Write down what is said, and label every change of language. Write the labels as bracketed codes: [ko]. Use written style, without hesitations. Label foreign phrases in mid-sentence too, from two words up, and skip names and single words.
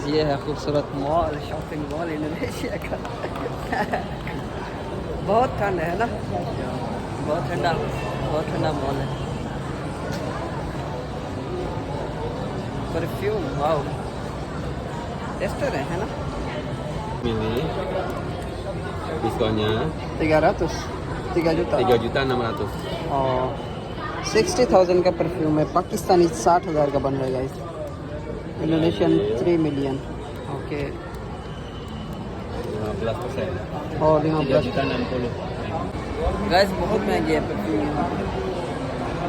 [hi] ये है खूबसूरत मॉल, [en] shopping mall [hi] इंडोनेशिया का। बहुत ठंड है ना, बहुत ठंडा मॉल है। परफ्यूम, वाओ, टेस्टर है ना। [id] Ini diskonnya 3 juta 3.600.000. [hi] और 60,000 का परफ्यूम है, पाकिस्तानी 60,000 का बन रहा है गाइस, इंडोनेशियन 3 मिलियन। ओके, 15%. और यहाँ पर 3.60. गाइस बहुत महंगी है परफ्यूम।